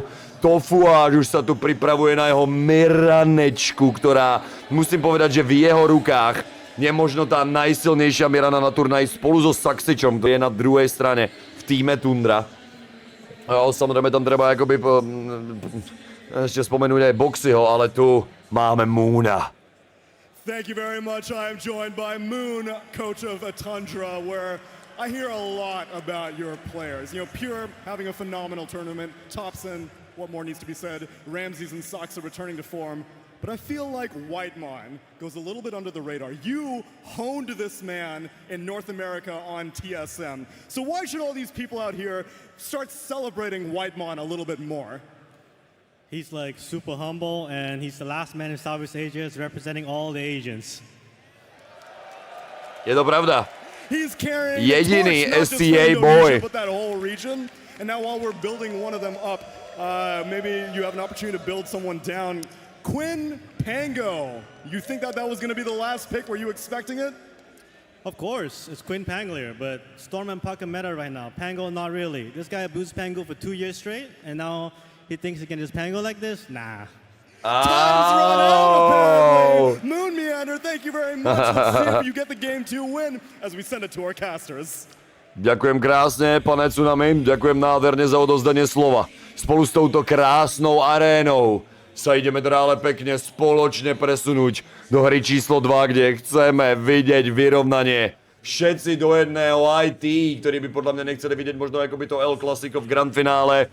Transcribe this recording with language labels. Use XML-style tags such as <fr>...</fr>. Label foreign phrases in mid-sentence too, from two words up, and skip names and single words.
<sk>Tofuáž už sa tu pripravuje na jeho miranečku, ktorá, musím povedať, že v jeho rukách je možno tá najsilnejšia mirana na turnaji spolu so Saxičom, to je na druhej strane v týme Tundra. Samozrejme tam treba akoby ešte spomenúť aj Boxyho, ale tu máme Moona.</sk> <en>Thank you very much. I am joined by Moon, coach of Tundra, where I hear a lot about your players. You know, Pure having a phenomenal tournament, Thompson, what more needs to be said, Ramses and Sox are returning to form, but I feel like Whitemon goes a little bit under the radar. You honed this man in North America on TSM, so why should all these people out here start celebrating Whitemon a little bit more? He's like super humble, and he's the last man in Southeast Asia representing all the Asians.</en> <sk>Je to pravda.</sk> <en>He's carrying</en> <sk>jediný</sk> <en>the torch, SCA boy. but that whole region. And now while we're building one of them up, maybe you have an opportunity to build someone down. Quinn Pango. You think that was going to be the last pick? Were you expecting it? Of course, it's Quinn Panglier, but Storm and Puck are meta right now. Pango, not really. This guy abused Pango for 2 years straight, and now he thinks he can just Pango like this? Nah. Time's run out, apparently. Moon Meander, thank you very much. Let's see if you get the game 2 win as we send it to our casters.</en> <sk>Ďakujem krásne, pane Tsunami, ďakujem nádherne za odozdanie slova. Spolu s touto krásnou arénou sa ideme teda ale pekne spoločne presunúť do hry číslo 2, kde chceme vidieť vyrovnanie. Všetci do jedného, aj tí, ktorí by podľa mňa nechceli vidieť možno ako by to El Clasico v Grandfinále.</sk>